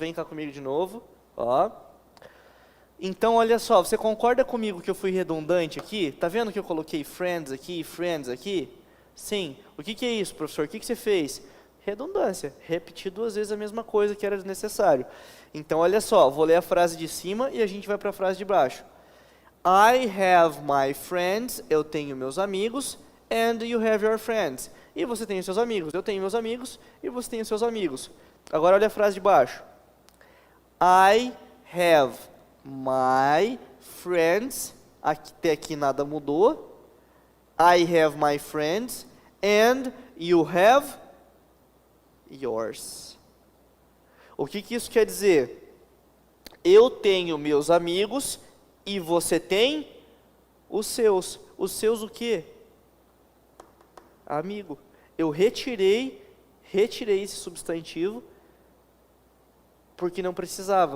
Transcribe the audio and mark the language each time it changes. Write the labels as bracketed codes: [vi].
[pt] Vem cá comigo de novo. Ó. Então, olha só, você concorda comigo que eu fui redundante aqui? Tá vendo que eu coloquei friends aqui e friends aqui? Sim. O que é isso, professor? O que você fez? Redundância. Repetir duas vezes a mesma coisa que era desnecessário. Então, olha só, vou ler a frase de cima e a gente vai para a frase de baixo. [en] I have my friends, [pt] eu tenho meus amigos, [en] and you have your friends. [pt] E você tem os seus amigos, eu tenho meus amigos, e você tem os seus amigos. Agora olha a frase de baixo. [en] I have my friends, [pt] até aqui nada mudou. [en] I have my friends, and you have yours. [pt] O que isso quer dizer? Eu tenho meus amigos e você tem os seus. Os seus o quê? Amigo. Eu retirei esse substantivo porque não precisava.